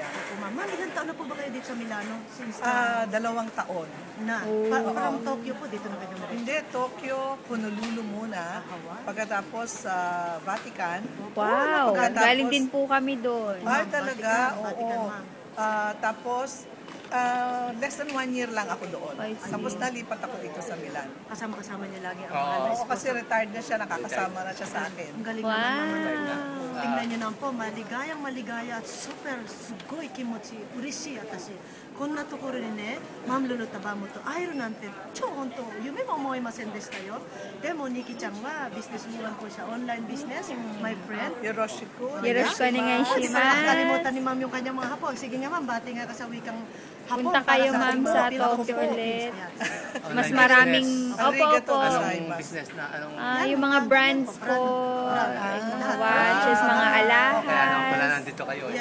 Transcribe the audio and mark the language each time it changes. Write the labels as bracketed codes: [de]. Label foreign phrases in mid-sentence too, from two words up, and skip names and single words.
[tl] Ma'am, ilang taon na po ba kayo dito sa Milano? Since 2 taon. Parang Tokyo po, dito na kayo naman. Hindi, Tokyo, Honolulu muna. Pagkatapos sa Vatican. Wow. Pagkatapos- Galing din po kami doon. Ay, talaga? Vatican, Oo. ma'am. Tapos, less than 1 year lang ako doon. [en] I see. [tl] Tapos nalipat ako dito sa Milan. Kasama-kasama niya lagi ang Oo. mga Oo, kasi retired na siya, nakakasama na siya sa akin. Ang galing naman naman. Wow. Tingnan niyo naman po, maligaya at super [ja] すごい気持ち、嬉しいあたし. こんなところにね、Ma'am Lulu Tabamo と会えるなんて、超本当、夢も思いませんでしたよ. でもニキちゃんは [tl] businesswoman po siya, [en] online business, my friend. [ja] Yoroshiku. よろしくお願いします. [tl] Nakalimutan ni Ma'am yung kanyang mga hapon. Sige nga Ma'am, bati nga ka sa wikang hapon. Punta kayo, para Ma'am, ating sa mga Tokyo Philippines. ulit. Ayan. Mas Online maraming, business. [ja] Arigato [tl] opo. [ja] gozaimasu. [tl] Anong business na, anong... Yung mga brands po, mga watches, mga Kaya naman pala alahas. nandito kayo, eh.